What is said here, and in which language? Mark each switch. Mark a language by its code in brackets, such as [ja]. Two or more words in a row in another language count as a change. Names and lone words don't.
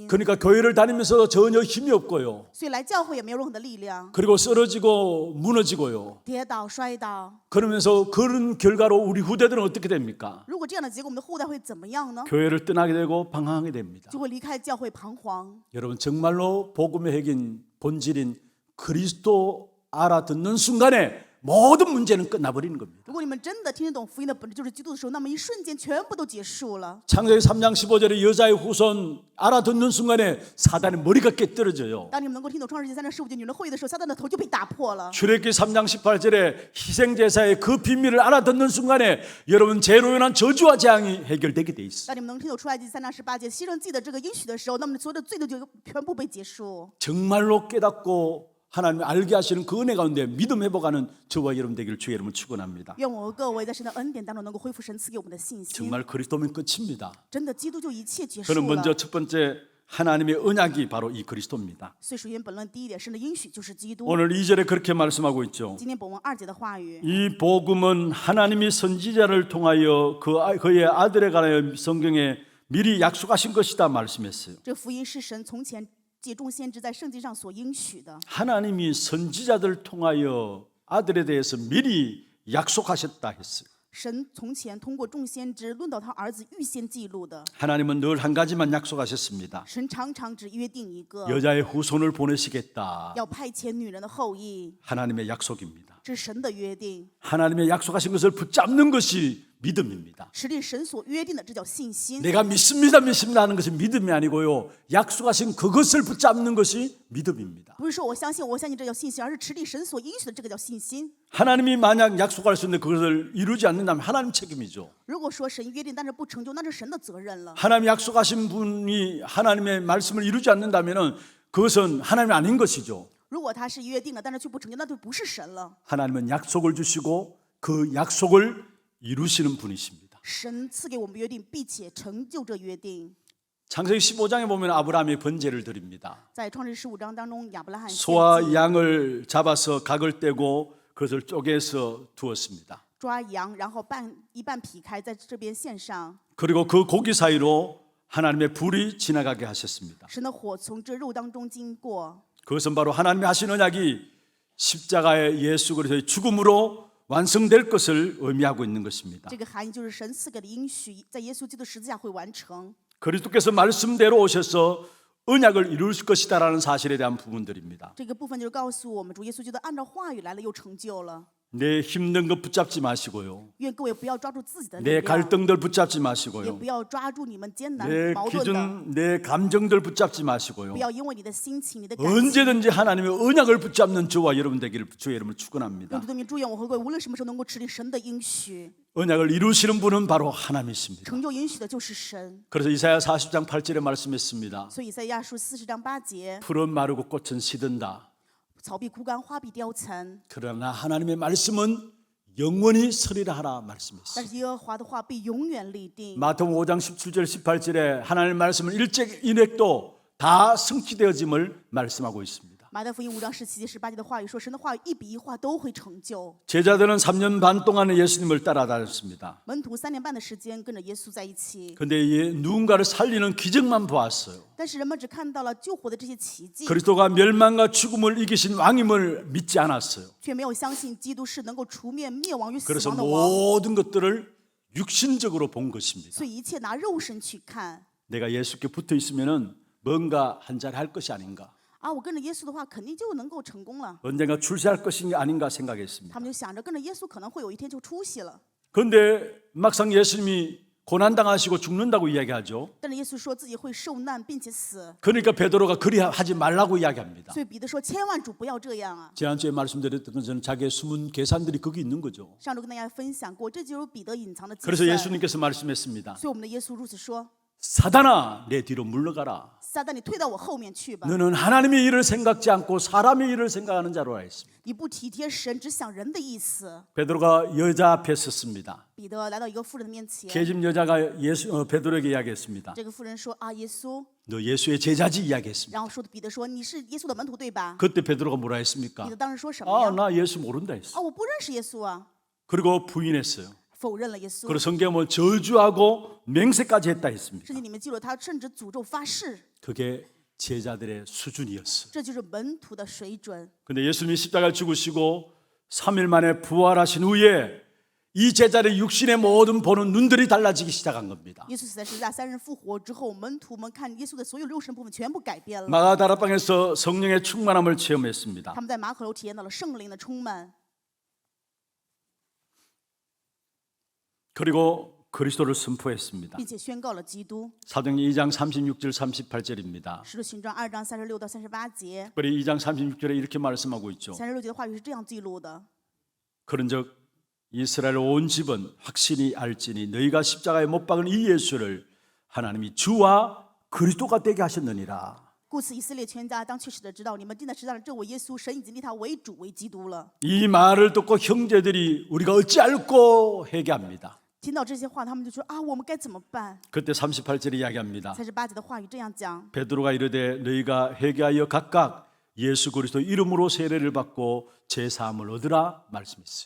[ko] 그러니까 교회를 다니면서도 전혀 힘이 없고요. [zh] 所以来教会也没有任何的力量， [ko] 그리고 쓰러지고 무너지고요. [zh] 跌倒摔倒。 [ko] 그러면서 그런 결과로 우리 후대들은 어떻게 됩니까? [zh] 如果这样的结果，我们的后代会怎么样呢？ [ko] 교회를 떠나게 되고 방황하게 됩니다. [zh] 就会离开教会彷徨。 [ko] 여러분 정말로 복음의 핵인 본질인 그리스도 알아듣는 순간에 모든 문제는 끝나버리는 겁니다. [zh] 如果你们真的听得懂福音的本质就是基督的时候，那么一瞬间全部都结束了。 [ko] 창세기 3장 15절에 여자의 후손 알아듣는 순간에 사단의 머리가 깨뜨려져요. [zh] 当你们能够听懂创世纪3章15节女人后裔的时候，撒旦的头就被打破了。 [ko] 출애굽기 3장 18절에 희생제사의 그 비밀을 알아듣는 순간에 여러분 죄로 인한 저주와 재앙이 해결되게 돼 있어요. [zh] 当你们能听懂出埃及3章18节牺牲祭的这个应许的时候，那么所有的罪都就全部被结束。 [ko] 정말로 깨닫고 하나님을 알게 하시는 그 은혜 가운데 믿음 회복하는 저와 여러분 되기를 주의 이름으로 축원합니다. [zh] 愿我和各位在神的恩典当中能够恢复神赐给我们的信心。 [ko] 정말 그리스도면 끝입니다. [zh] 真的，基督就一切结束 [ko] 저는 [zh] 了。 [ko] 먼저 첫 번째 하나님의 언약이 바로 이 그리스도입니다. [zh] 所以首先本论第一点，神的应许就是基督。 [ko] 오늘 2절에 그렇게 말씀하고 있죠. [zh] 今天本文2节的话语， [ko] 이 복음은 하나님이 선지자를 통하여 그의 아들에 관하여 성경에 미리 약속하신 것이다 말씀했어요. [zh] 这福音是神从前借众先知在圣经上所应许的。 [ko] 하나님이 선지자들을 통하여 아들에 대해서 미리 약속하셨다 했어요. [zh] 神从前通过众先知论到他儿子预先记录的。 [ko] 하나님은 늘 한 가지만 약속하셨습니다. [zh] 神常常只约定一个， [ko] 여자의 후손을 보내시겠다. [zh] 要派遣女人的后裔， [ko] 하나님의 약속입니다. [zh] 这是神的约定。 [ko] 하나님의 약속하신 것을 붙잡는 것이 믿음입니다. [zh] 实际神所约定的，这叫信心。 [ko] 내가 믿습니다 하는 것이 믿음이 아니고요. 약속하신 그것을 붙잡는 것이 믿음입니다. [zh] 不是说我相信这叫信心，而是持定神所应许的，这个叫信心。 [ko] 하나님이 만약 약속할 수 있는데 그것을 이루지 않는다면 하나님 책임이죠. [zh] 如果说神约定，但是不成就，那是神的责任了。 [ko] 하나님 약속하신 분이 하나님의 말씀을 이루지 않는다면 그것은 하나님이 아닌 것이죠. [zh] 如果他是约定了，但是却不成就，那就不是神了。 [ko] 하나님은 약속을 주시고 그 약속을 이루시는 분이십니다. [zh] 神赐给我们约定，并且成就这约定。 [ko] 창세기 15장에 보면 아브라함이 번제를 드립니다. [zh] 在创世15章当中，亚伯拉罕献祭 [ko] 소와 양을 잡아서 각을 떼고 그것을 쪼개서 두었습니다. [zh] 抓羊，然后一半劈开，在这边献上。 [ko] 그리고 그 고기 사이로 하나님의 불이 지나가게 하셨습니다. [zh] 神的火从这肉当中经过， [ko] 그것은 바로 하나님이 하신 언약이 십자가의 예수 그리스도의 죽음으로 완성될 것을 의미하고 있는 것입니다. [zh] 这个含义就是神赐给的应许，在耶稣基督十字架会完成。 [ko] 그리스도께서 말씀대로 오셔서 언약을 이룰 것이다라는 사실에 대한 부분들입니다. [zh] 这个部分就是告诉我们，主耶稣基督按照话语来了，又成就了。 [ko] 내 힘든 것 붙잡지 마시고요. [zh] 愿各位不要抓住自己的力 [ko] 내 [zh] 量， [ko] 갈등들 붙잡지 [zh] 也 [ko] 마시고요. [zh] 不要抓住你们艰难 [ko] 내 [zh] 矛盾的， [ko] 기준, 내 감정들 붙잡지 마시고요. [zh] 不要因为你的心情、你的感情。 [ko] 언제든지 하나님의 언약을 붙잡는 저와 여러분 되기를 주의 이름으로 축원합니다. [zh] 用主的名祝愿我和各位，无论什么时候能够持定神的应许， [ko] 언약을 이루시는 분은 바로 하나님이십니다. [zh] 成就应许的就是神。 [ko] 그래서 이사야 40장 8절에 말씀했습니다. [zh] 所以在亚述40章8节， [ko] 풀은 마르고 꽃은 시든다. [zh] 草必枯干，花必凋残， [ko] 그러나 하나님의 말씀은 영원히 서리라 하라 [zh] 但 [ko] 말씀했어요. [zh] 是耶和华的话必永远立定。 [ko] 마태복음 5장 17절 18절에 하나님의 말씀은 일제 인액도 다 성취되어짐을 말씀하고 있습니다. [zh] 马太福音5章17节18节的话语说，神的话语一笔一画都会成就。 [ko] 제자들은 3년 반 동안에 예수님을 따라다녔습니다. [zh] 门徒3年半的时间跟着耶稣在一起， [ko] 근데 누군가를 살리는 기적만 보았어요. [zh] 但是人们只看到了救活的这些奇迹， [ko] 그리스도가 멸망과 죽음을 이기신 왕임을 믿지 않았어요. [zh] 却没有相信基督是能够除灭灭亡与死 [ko] 그래서 [zh] 亡的王。 [ko] 모든 것들을 육신적으로 본 것입니다. [zh] 所以一切拿肉身去看 [ko] 내가 예수께 붙어 있으면은 뭔가 한 자리 할 것이 아닌가, [zh] 啊，我跟着耶稣的话，肯定就能够成功了。 [ko] 언젠가 출세할 것이 아닌가 생각했습니다. [zh] 他们就想着跟着耶稣可能会有一天就出息了。 [ko] 그런데 막상 예수님이 고난당하시고 죽는다고 이야기하죠. [zh] 但是耶稣说自己会受难并且死， [ko] 그러니까 베드로가 그리 하지 말라고 이야기합니다. [zh] 所以彼得说：“千万主不要这样啊！” [ko] 지난주에 말씀드렸던 것은 자기의 숨은 계산들이 거기 있는 거죠. [zh] 上周跟大家分享过，这就是彼得隐藏的计 [ko] 그래서 [zh] 算。 [ko] 예수님께서 말씀했습니다. [zh] 所以我们的耶稣如此说 [ko] 사단아 내 뒤로 물러가라. ：“ [zh] 撒旦，你退到我后面去吧！ [ko] 너는 하나님의 일을 생각지 않고 사람의 일을 생각하는 자로라 했습니다. [zh] 你不体贴神，只想人的意思。 [ko] 베드로가 여자 앞에 섰습니다. [zh] 彼得来到一个妇人的面前， [ko] 계집 여자가 베드로에게 이야기했습니다. [zh] 这个妇人说：“啊，耶稣。 [ko] 너 예수의 제자지 이야기했습니다. [zh] 然后说彼得说：“你是耶稣的门徒对吧？” [ko] 그때 베드로가 뭐라 했습니까? [zh] 彼得当时说什么 아, 呀？ [ko] 나 예수 모른다 啊， 했어. [zh] 我不认识耶稣啊， [ko] 그리고 부인했어요. [zh] 否认了耶稣。 [ko] 그리고 성경을 저주하고 맹세까지 했다 했습니다. [zh] 圣经里面记录他甚至诅咒发誓， [ko] 그게 제자들의 수준이었어요. [zh] 这就是门徒的水准。 [ko] 근데 예수님이 십자가를 죽으시고 3일 만에 부활하신 후에 이 제자들의 육신의 모든 보는 눈들이 달라지기 시작한 겁니다. [zh] 耶稣死在十字架，3日复活之后，门徒们看耶稣的所有肉身部分全部改变了。 [ko] 마가다락방에서 성령의 충만함을 체험했습니다. [zh] 他们在马可楼体验到了圣灵的充满。 [ko] 그리고 그리스도를 선포했습니다. [zh] 并且宣告了基督。 [ko] 사도행전 2장 36절 38절입니다. [zh] 使徒行传2章36到38节， [ko] 특별히 2장 36절에 이렇게 말씀하고 있죠. [zh] 36 节的话语是这样记录的： [ko] 그런즉 이스라엘 온 집은 확신이 알지니 너희가 십자가에 못 박은 이 예수를 하나님이 주와 그리스도가 되게 하셨느니라. [zh] 故此以色列全家当确实的知道，你们钉在十字架上这位耶稣，神已经立他为主为基督了。 [ko] 이 말을 듣고 형제들이 우리가 어찌 알고 회개합니다. [zh] 听到这些话，他们就说啊，我们该怎么办？ [ko] 그때 38절에 이야기합니다. [zh] 38节的话语这样讲： [ko] 베드로가 이르되 너희가 회개하여 각각 예수 그리스도 이름으로 세례를 받고 제 사함을 얻으라 말씀했어요.